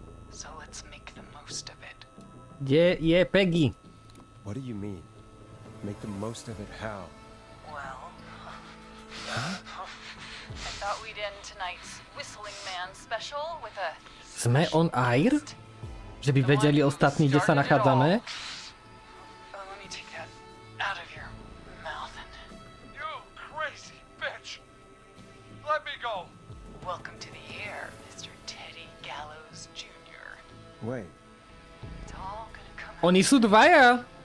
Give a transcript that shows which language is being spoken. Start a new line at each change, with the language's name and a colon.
English: So let's make the most of it.
Slovak: Kde je Peggy?
English: What do you mean? Make the most of it how? Well, I thought we'd end tonight's Whistling Man special with a...
Slovak: Sme
English: on air?
Slovak: Že by vedeli ostatní, kde sa nachádzame?
English: Let me take that out of your mouth and... You crazy bitch! Let me go! Welcome to the air, Mr. Teddy Gallows Jr. Wait. It's all gonna come out.
Slovak: Oni sú dvaja!